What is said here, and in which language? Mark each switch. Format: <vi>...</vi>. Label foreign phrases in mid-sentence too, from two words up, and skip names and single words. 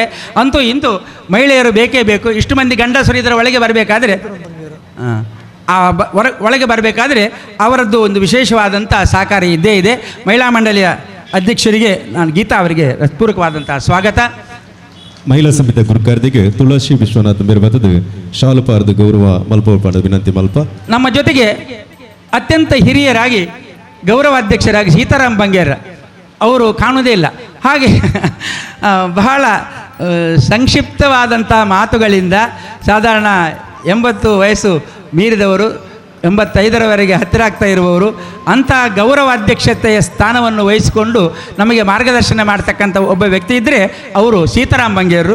<kn>ಅಂತೂ ಇಂತೂ ಮಹಿಳೆಯರು ಬೇಕೇ ಬೇಕು. ಇಷ್ಟು ಮಂದಿ ಗಂಡಸರು ಇದರ ಒಳಗೆ ಬರಬೇಕಾದ್ರೆ ಒಳಗೆ ಬರಬೇಕಾದ್ರೆ ಅವರದ್ದು ಒಂದು ವಿಶೇಷವಾದಂಥ ಸಹಕಾರ ಇದ್ದೇ ಇದೆ. ಮಹಿಳಾ ಮಂಡಳಿಯ ಅಧ್ಯಕ್ಷರಿಗೆ ನಾನು ಗೀತಾ ಅವರಿಗೆ ಹೃತ್ಪೂರ್ವಕವಾದಂಥ ಸ್ವಾಗತ.</kn> <tcy>ಮಹಿಳಾ ಸಮಿತಿಯ ಗುರುಕಾರ್ದಿಗೆ ತುಳಸಿ ವಿಶ್ವನಾಥ್ ಮೇರ್ಬತದು ಶಾಲು ಪಾರ್ದು ಗೌರವ ಮಲ್ಪ ವಿನಂತಿ ಮಲ್ಪ.</tcy> <kn>ನಮ್ಮ ಜೊತೆಗೆ ಅತ್ಯಂತ ಹಿರಿಯರಾಗಿ ಗೌರವಾಧ್ಯಕ್ಷರಾಗಿ ಸೀತಾರಾಮ್ ಬಂಗೇರ್ ಅವರು ಕಾಣುವುದೇ ಇಲ್ಲ. ಹಾಗೆ ಬಹಳ ಸಂಕ್ಷಿಪ್ತವಾದಂಥ ಮಾತುಗಳಿಂದ ಸಾಧಾರಣ 80 ವಯಸ್ಸು ಮೀರಿದವರು, 85ರವರೆಗೆ ಹತ್ತಿರ ಆಗ್ತಾ ಇರುವವರು, ಅಂಥ ಗೌರವಾಧ್ಯಕ್ಷತೆಯ ಸ್ಥಾನವನ್ನು ವಹಿಸಿಕೊಂಡು ನಮಗೆ ಮಾರ್ಗದರ್ಶನ ಮಾಡ್ತಕ್ಕಂಥ ಒಬ್ಬ ವ್ಯಕ್ತಿ ಇದ್ದರೆ ಅವರು ಸೀತಾರಾಮ್ ಬಂಗೇರರು.</kn>